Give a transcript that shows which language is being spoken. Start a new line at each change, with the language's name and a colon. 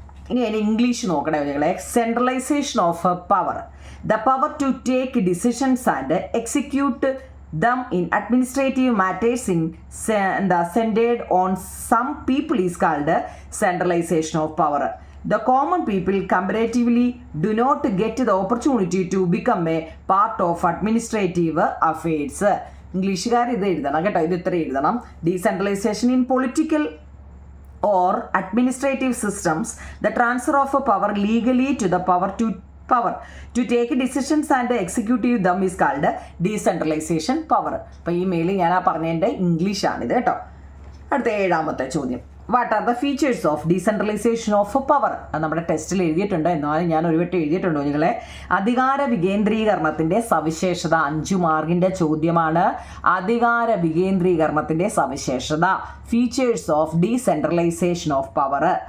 Malayalam: ഇനി അതിന് ഇംഗ്ലീഷ് നോക്കണേ നിങ്ങളെ.
English: Centralisation of power, the power to take decisions and execute them in administrative matters in centred on some people is called centralisation of power. The common people comparatively do not get the opportunity to become a part of administrative affairs.
Malayalam: ഇംഗ്ലീഷുകാർ ഇത് എഴുതണം കേട്ടോ. ഇത് ഇത്ര എഴുതണം.
English: Decentralisation in political or administrative systems, the transfer of power legally to the power to take decisions and execute them is called decentralization power.
Malayalam: അപ്പോൾ ഈ mail ഞാൻ പറഞ്ഞതിൻ്റെ ഇംഗ്ലീഷാണിത് കേട്ടോ. അടുത്ത 7ാമത്തെ ചോദ്യം,
English: What are the features of decentralisation of power?
Malayalam: അത് നമ്മുടെ ടെസ്റ്റിൽ എഴുതിയിട്ടുണ്ട്, എന്നാലും ഞാൻ ഒരു വട്ടം എഴുതിയിട്ടുണ്ടോ നിങ്ങളെ? അധികാര വികേന്ദ്രീകരണത്തിൻ്റെ സവിശേഷത. 5 മാർക്കിൻ്റെ ചോദ്യമാണ്. അധികാര വികേന്ദ്രീകരണത്തിൻ്റെ സവിശേഷത,
English: Features of decentralisation of power.